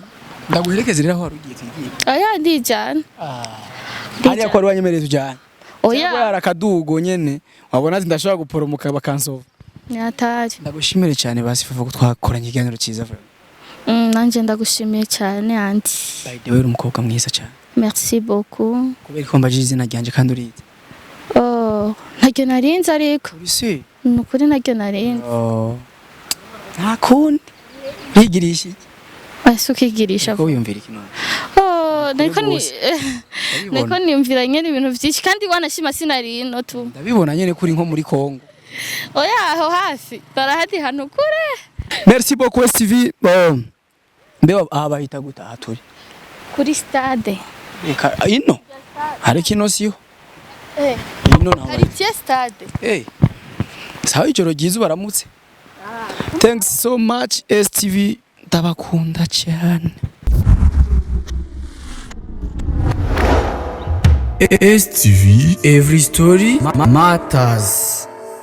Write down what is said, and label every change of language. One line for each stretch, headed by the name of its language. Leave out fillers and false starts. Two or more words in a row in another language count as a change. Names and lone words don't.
Rundi: ndaguherekeza rero aho warugiye tugiye aya ndijana hariya ko ari wanyemereye tujana oya yara kadugo nyene wabona ati ndashobora guporomoka bakansova nyatari ndagushimire cyane basi Fofo ko twakoranye ikiganiro cyiza nanje ndagushimiye cyane anti
English: by the way
Rundi: umukobwa mwiza cyane
French: merci beaucoup
Rundi: kubera ko mbaje izina ryanje kandi urize ntaryo narinze ariko uri nukuri ntaryo narinze nta kundi bigirisha asukigirisha ko wiyumvira iki none niko niyumvira nyene ibintu vyinshi kandi wanashima sinari ino tu ndabibona nyene kuri nko muri Kongo oya aho hafi barahati hano kure.
French: Merci beaucoup ASE TV.
Rundi: Mbeba abahita gutaha turi Kuri stade ino hari kino siyo ino naho hari stade sawa ijoro ryiza baramutse.
English: Thanks so much ASE TV,
Rundi: ndabakunda cyane.
English: ASE TV, every story matters.